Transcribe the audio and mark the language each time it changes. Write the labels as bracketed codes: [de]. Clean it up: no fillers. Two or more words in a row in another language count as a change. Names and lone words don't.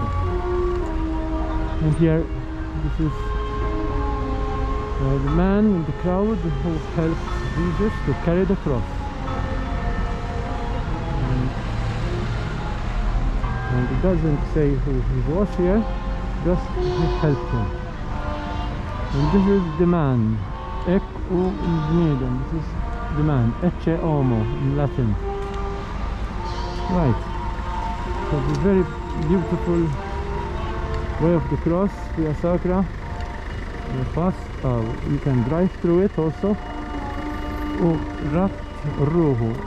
[en] And here, this is the man in the crowd who helped Jesus to carry the cross. And it doesn't say who he was here, just he helped him. And this is the man. [mt] Ek u bniedem. [en] This is the man. [la] Ecce homo [en] in Latin. Right. So the very beautiful way of the cross, Via Sacra. You can drive through it also. Raft Ruhu.